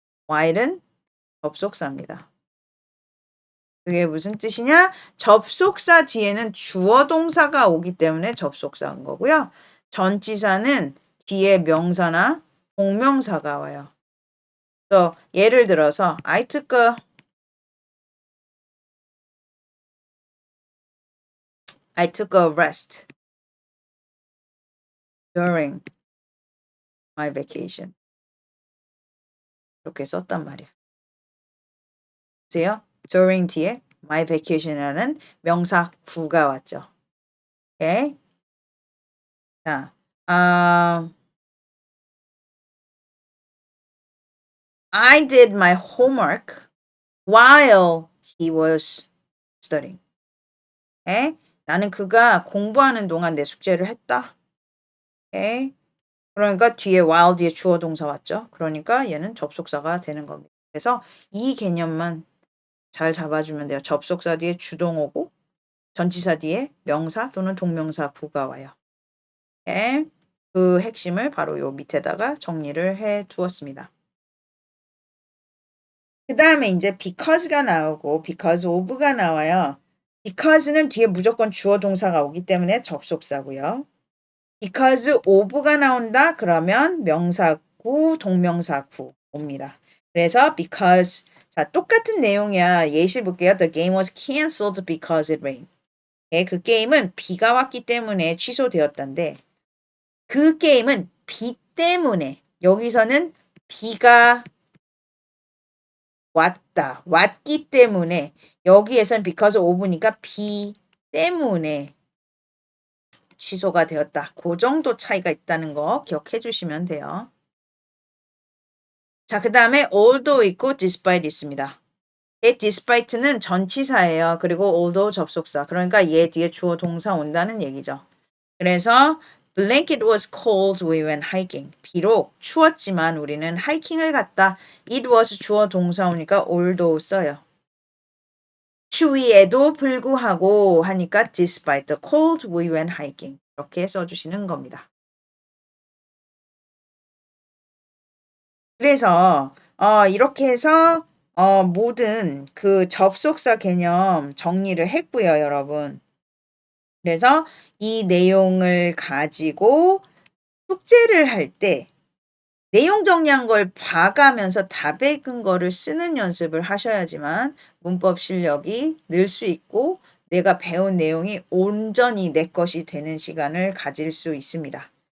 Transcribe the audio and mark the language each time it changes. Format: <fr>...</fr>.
<ko>while은 접속사입니다. 그게 무슨 뜻이냐? 접속사 뒤에는 주어 동사가 오기 때문에 접속사인 거고요. 전치사는 뒤에 명사나 동명사가 와요. 또 예를 들어서</ko> <en>I took a rest during my vacation.</en> <ko>이렇게 썼단 말이에요. 보세요. during 뒤에</ko> <en>my vacation</en> <ko>이라는 명사 구가 왔죠. 오케이.</ko> <en>자, I did my homework while he was studying.</en> <ko>에? 나는 그가 공부하는 동안 내 숙제를 했다. 에? 그러니까 뒤에 while 뒤에 주어 동사 왔죠. 그러니까 얘는 접속사가 되는 겁니다. 그래서 이 개념만 잘 잡아주면 돼요. 접속사 뒤에 주동어고 전치사 뒤에 명사 또는 동명사 구가 와요. 에? 그 핵심을 바로 요 밑에다가 정리를 해 두었습니다. 그 다음에 이제 because가 나오고 because of가 나와요. because는 뒤에 무조건 주어 동사가 오기 때문에 접속사고요. because of가 나온다 그러면 명사구, 동명사구 옵니다. 그래서 because 자 똑같은 내용이야. 예시 볼게요.</ko> <en>The game was cancelled because it rained.</en> <ko>예, 그 게임은 비가 왔기 때문에 취소되었단데 그 게임은 비 때문에 여기서는 비가 왔기 때문에 여기에선 because of니까 비 때문에 취소가 되었다. 그 정도 차이가 있다는 거 기억해 주시면 돼요. 자, 그 다음에 although 있고 despite 있습니다. despite는 전치사예요. 그리고 although 접속사. 그러니까 얘 뒤에 주어 동사 온다는 얘기죠. 그래서</ko> <en>blanket was cold we went hiking.</en> <ko>비록 추웠지만 우리는 하이킹을 갔다.</ko> <en>it was</en> <ko>주어 동사 오니까 although 써요. 추위에도 불구하고 하니까</ko> <en>despite the cold we went hiking.</en> <ko>이렇게 써주시는 겁니다. 그래서 이렇게 해서 모든 그 접속사 개념 정리를 했고요, 여러분. 그래서 이 내용을 가지고 숙제를 할 때 내용 정리한 걸 봐가면서 답의 근거를 쓰는 연습을 하셔야지만 문법 실력이 늘 수 있고 내가 배운 내용이 온전히 내 것이 되는 시간을 가질 수 있습니다.</ko>